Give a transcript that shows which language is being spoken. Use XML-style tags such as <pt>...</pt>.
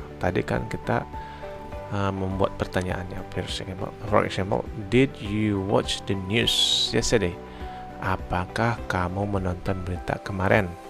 <id>Tadi kan kita membuat pertanyaannya.</id> <en>For example, did you watch the news yesterday?</en> <id>Apakah kamu menonton berita kemarin?</id>